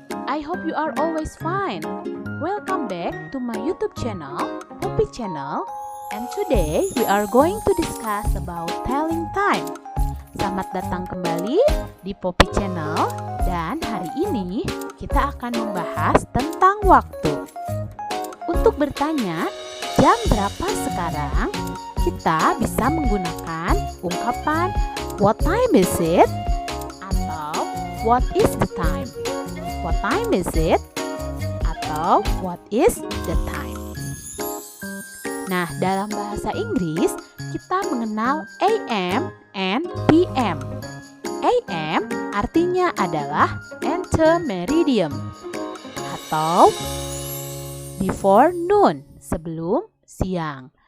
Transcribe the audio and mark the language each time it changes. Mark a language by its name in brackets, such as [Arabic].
[English] I hope you are always fine. Welcome back to my YouTube channel, Poppy Channel. And today we are going to discuss about telling time. [Indonesian] Selamat datang kembali di Poppy Channel. Dan hari ini kita akan membahas tentang waktu. Untuk bertanya, jam berapa sekarang? Kita bisa menggunakan ungkapan [English] what time is it [Indonesian] atau [English] what is the time. What time is it [Indonesian] atau [English] what is the time. [Indonesian] Nah, dalam bahasa Inggris kita mengenal AM and PM. AM artinya adalah ante meridium atau [English] before noon, [Indonesian] sebelum siang.